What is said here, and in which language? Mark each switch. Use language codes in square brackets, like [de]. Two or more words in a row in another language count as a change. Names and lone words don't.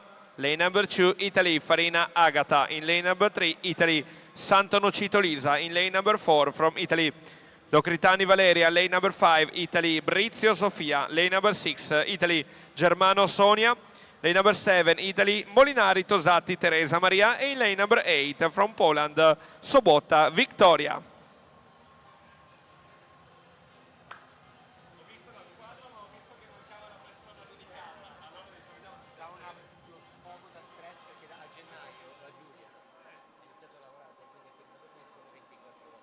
[en] Lane number 2, Italy, Farina Agata. In lane number 3, Italy, Santonocito Lisa. In lane number 4 from Italy, Locritani Valeria, lane number 5, Italy. Brizio Sofia, lane number 6, Italy. Germano Sonia, lane number 7, Italy. Molinari Tosatti Teresa Maria, e in lane number 8 from Poland, Sobota Victoria. [it] C'ha uno sfogo da stress perché a gennaio la Giulia ha iniziato a lavorare tecnicamente per me solo 24 ore.